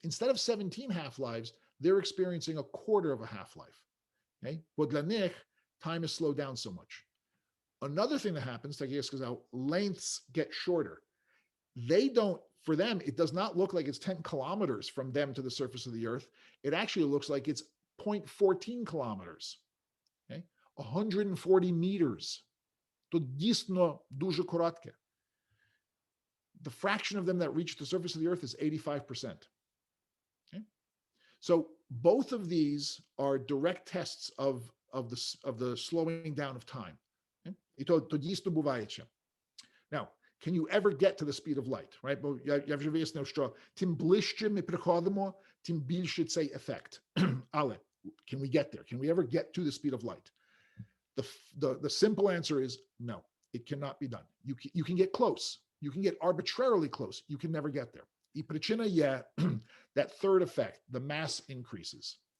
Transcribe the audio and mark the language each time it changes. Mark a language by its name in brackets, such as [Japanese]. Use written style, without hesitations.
[English] Instead of 17 half-lives, they're experiencing a quarter of a half-life. Okay? But [Ukrainian] для них, [English] time is slowed down so much. Another thing that happens, lengths get shorter. For them, it does not look like it's 10 kilometers from them to the surface of the earth. It actually looks like it's 0.14 kilometers, okay? 140 meters. [Ukrainian] To дійсно дуже коротке. [English] The fraction of them that reach the surface of the earth is 85%. Okay? So both of these are direct tests of the slowing down of time. [Ukrainian] Okay? І то дійсно буває. [English] Now, can you ever get to the speed of light? Right? [Ukrainian] Бо я вже вияснив, що тим ближче ми приходимо, тим більше цей ефект. [English] Але can we get there? Can we ever get to the speed of light? The simple answer is no, it cannot be done. You can get close. You can get arbitrarily close. You can never get there. [Ukrainian] І причина є [English] that third effect, the mass increases.